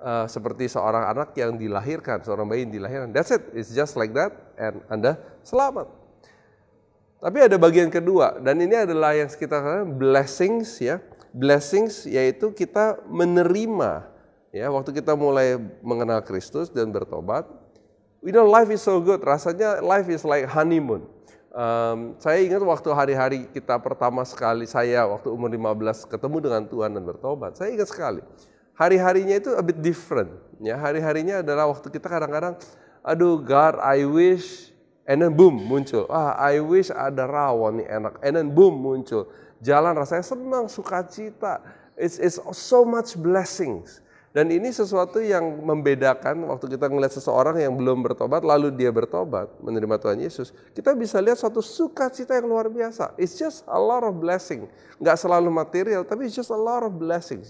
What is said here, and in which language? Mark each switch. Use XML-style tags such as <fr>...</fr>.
<id>Seperti seorang anak yang dilahirkan, seorang bayi yang dilahirkan.</id> <en>That's it. It's just like that, and</en> <id>Anda selamat. Tapi ada bagian kedua, dan ini adalah yang kita katakan blessings, ya. Blessings yaitu kita menerima. Ya, waktu kita mulai mengenal Kristus dan bertobat,</id> <en>life is so good.</en> <id>Rasanya</id> <en>life is like honeymoon.</en> <id>Saya ingat waktu hari-hari kita pertama sekali, saya waktu umur 15 ketemu dengan Tuhan dan bertobat. Saya ingat sekali. Hari-harinya itu</id> <en>a bit different.</en> <id>Ya, hari-harinya adalah waktu kita kadang-kadang, aduh</id> <en>God, I wish, and then boom</en> <id>muncul.</id> <en>I wish</en> <id>ada rawon nih enak,</id> <en>and then boom</en> <id>muncul. Jalan rasanya senang, sukacita.</id> <en>It's so much blessings.</en> <id>Dan ini sesuatu yang membedakan waktu kita melihat seseorang yang belum bertobat, lalu dia bertobat, menerima Tuhan Yesus. Kita bisa lihat suatu sukacita yang luar biasa.</id> <en>It's just a lot of blessing.</en> <id>Nggak selalu material, tapi</id> <en>it's just a lot of blessings.</en>